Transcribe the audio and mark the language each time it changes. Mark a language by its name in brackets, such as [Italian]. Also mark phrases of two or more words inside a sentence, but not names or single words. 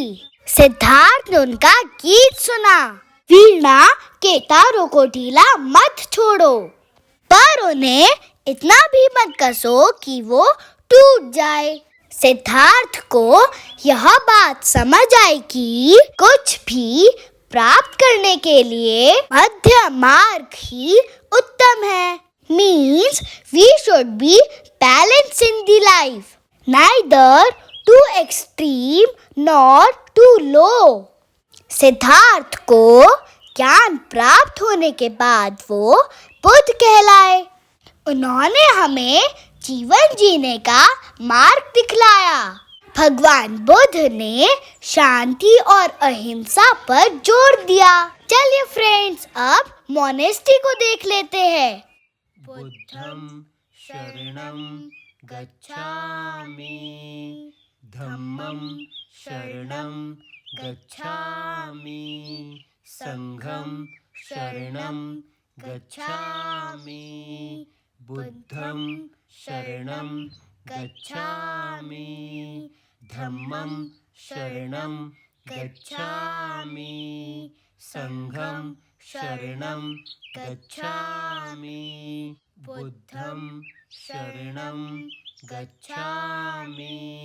[Hindi] सिद्धार्थ ने उनका गीत सुना, वीणा के तारों को ढीला मत छोड़ो, पर उन्हें इतना भी मत कसो कि वो टूट जाए. सिद्धार्थ को यह बात समझ आई कि कुछ भी प्राप्त करने के लिए मध्य मार्ग ही उत्तम है. [English] Means we should be balanced in the life, neither too extreme nor too low. [Hindi] सिद्धार्थ को ज्ञान प्राप्त होने के बाद वो बुद्ध कहलाए. उन्होंने हमें जीवन जीने का मार्ग दिखलाया. भगवान बुद्ध ने शांति और अहिंसा पर जोर दिया. चलिए फ्रेंड्स, अब मोनेस्ट्री को देख लेते हैं. [Pali] बुद्धं शरणं गच्छामि धम्मं शरणं गच्छामि संघं शरणं गच्छामि बुद्धं शरणं गच्छामि धम्मं शरणं गच्छामि संघं शरणं गच्छामि बुद्धं शरणं गच्छामि